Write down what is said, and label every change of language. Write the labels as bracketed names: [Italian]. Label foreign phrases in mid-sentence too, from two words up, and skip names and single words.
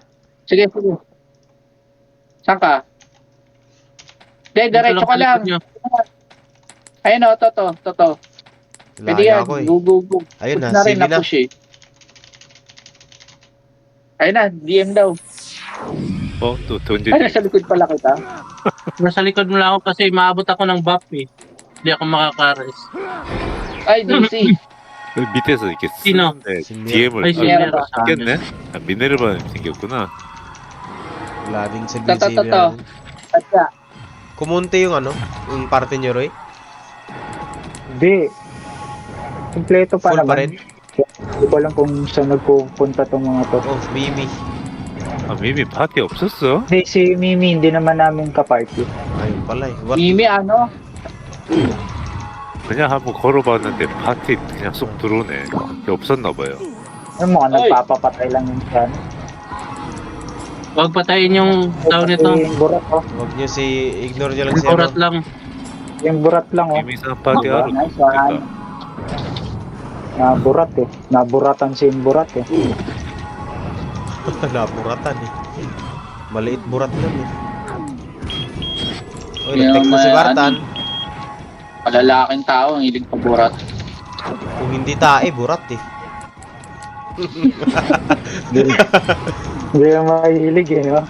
[Filipino] Sige, sige. Saan ka? Hindi, diretso ka lang. Nyo. Ayun o, to. Pwede Layo yan, ako eh. go. Ayun Push na, rin, sige na. na-push eh. Ayun na, DM daw. [Korean] 또 던지. [Filipino] Ay, nasa likod pala kita. Nasa likod mo lang ako kasi maabot ako ng buff eh. Hindi ako makakares. Ay, DC. [Korean] 밑에서 이렇게 [Filipino] Sino? [Korean] 쓰는데 [Filipino] Sino? [Korean] DM을 [Filipino] Ay, Minerva. [Korean] 생겼네? 아, 미네르바 생겼구나. [Filipino] Laging sa Tato. BCB natin. Tatya. Kumunti yung ano, yung parte nyo, Roy. Hindi. Kompleto pa Full naman. pa rin. Hindi ko alam kung saan nagpupunta tong mga to. Oh, Mimi. [Korean] 아, 미미 파티 없었어? [Filipino] Hindi, si Mimi hindi naman namin kaparty. Ayun pala eh. What? Mimi, ano? [Korean] 그냥 한번 걸어봤는데 파티 그냥 쏙 들어오네. 그게 없었나 봐요. [Filipino] Ano mo, Oy. nagpapapatay lang yung yan. Huwag patayin yung tao nito. Yung burat, oh. Huwag nyo ignore nyo lang Yung si kurat ano. lang. Yung burat lang, oh. [Korean] 미미상 파티 [Filipino] Oh, [Korean] 하러 [English] nice one. [Korean] 그러니까. [Filipino] Naburat eh. Naburatan si burat eh. Naburatan eh. Maliit burat lang eh. Uy, Kaya nag-text na si may Bartan. Palalaking tao, ang hilig paborat. Kung hindi tae, burat eh. Hindi na mahilig eh, no?